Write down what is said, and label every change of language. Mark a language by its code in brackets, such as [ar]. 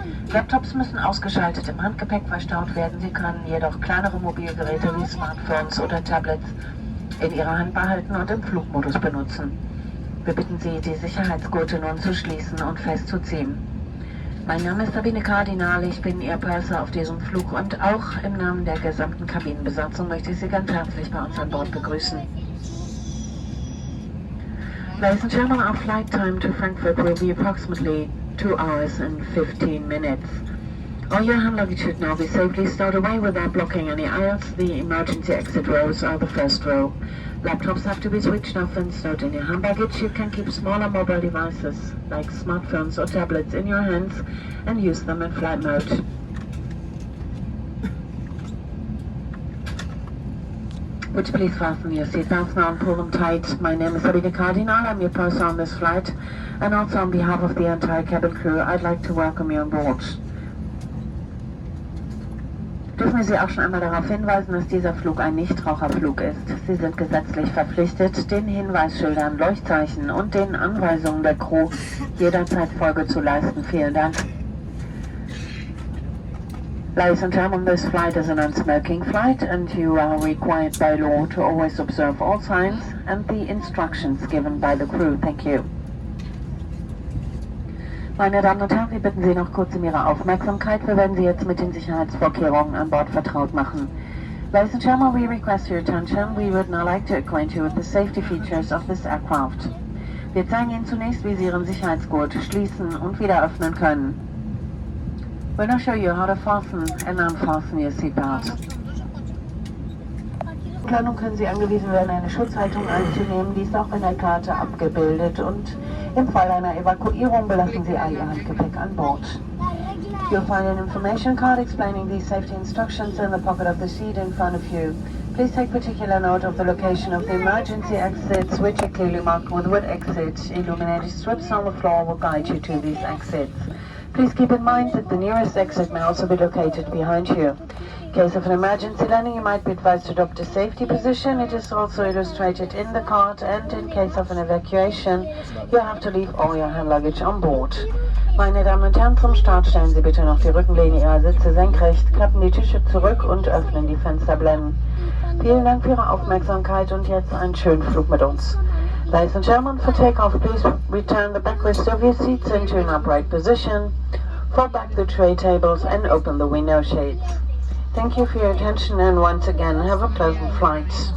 [de] Laptops müssen ausgeschaltet im Handgepäck verstaut werden. Sie können jedoch kleinere Mobilgeräte wie Smartphones oder Tablets in Ihrer Hand behalten und im Flugmodus benutzen. Wir bitten Sie, die Sicherheitsgurte nun zu schließen und festzuziehen. Mein Name ist Sabine Kardinal, ich bin Ihr Purser auf diesem Flug und auch im Namen der gesamten Kabinenbesatzung möchte ich Sie ganz herzlich bei uns an Bord begrüßen. [en] Ladies and gentlemen, our flight time to Frankfurt will be approximately 2 hours and 15 minutes. All your hand luggage should now be safely stowed away without blocking any aisles. The emergency exit rows are the first row. Laptops have to be switched off and stowed in your hand baggage. You can keep smaller mobile devices like smartphones or tablets in your hands and use them in flight mode. Would you please fasten your seatbelts now and pull them tight? My name is Sabine Kardinal, I'm your purser on this flight, and also on behalf of the entire cabin crew, I'd like to welcome you on board. [de] Dürfen wir Sie auch schon einmal darauf hinweisen, dass dieser Flug ein Nichtraucherflug ist. Sie sind gesetzlich verpflichtet, den Hinweisschildern, Leuchtzeichen und den Anweisungen der Crew jederzeit Folge zu leisten. Vielen Dank. [en] Ladies and gentlemen, this flight is a non-smoking flight and you are required by law to always observe all signs and the instructions given by the crew. Thank you. [de] Meine Damen und Herren, wir bitten Sie noch kurz um Ihre Aufmerksamkeit. Wir werden Sie jetzt mit den Sicherheitsvorkehrungen an Bord vertraut machen. [en] Ladies and gentlemen, we request your attention. We would now like to acquaint you with the safety features of this aircraft. [de] Wir zeigen Ihnen zunächst, wie Sie Ihren Sicherheitsgurt schließen und wieder öffnen können. [en] We'll now show you how to fasten and unfasten your seatbelt. [de] Planung können Sie angewiesen werden, eine Schutzhaltung einzunehmen. Dies ist auch in der Karte abgebildet. Und im Fall einer Evakuierung belassen Sie all Ihr Handgepäck an Bord. [en] You'll find an information card explaining these safety instructions in the pocket of the seat in front of you. Please take particular note of the location of the emergency exits, which are clearly marked with wood exit. Illuminated strips on the floor will guide you to these exits. Please keep in mind that the nearest exit may also be located behind you. In case of an emergency landing, you might be advised to adopt a safety position. It is also illustrated in the card, and in case of an evacuation, you have to leave all your hand luggage on board. [de] Meine Damen und Herren, zum Start stellen Sie bitte noch die Rückenlehne Ihrer Sitze senkrecht, klappen die Tische zurück und öffnen die Fensterblenden. Vielen Dank für Ihre Aufmerksamkeit und jetzt einen schönen Flug mit uns. [en] Ladies and gentlemen, for takeoff, please return the backrest of your seats into an upright position, fall back the tray tables and open the window shades. Thank you for your attention and once again, have a pleasant flight.